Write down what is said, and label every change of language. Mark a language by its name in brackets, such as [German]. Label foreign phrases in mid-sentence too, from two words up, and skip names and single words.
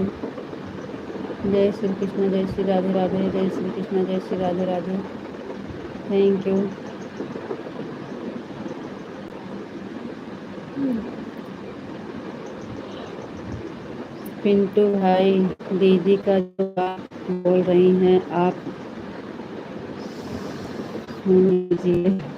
[Hindi] जय श्री कृष्ण, जय श्री राधे राधे। जय श्री कृष्ण, जय श्री राधे राधे। [English] Thank you. [Hindi] पिंटू भाई, दीदी का जो आप बोल रही हैं आप सुन लीजिए।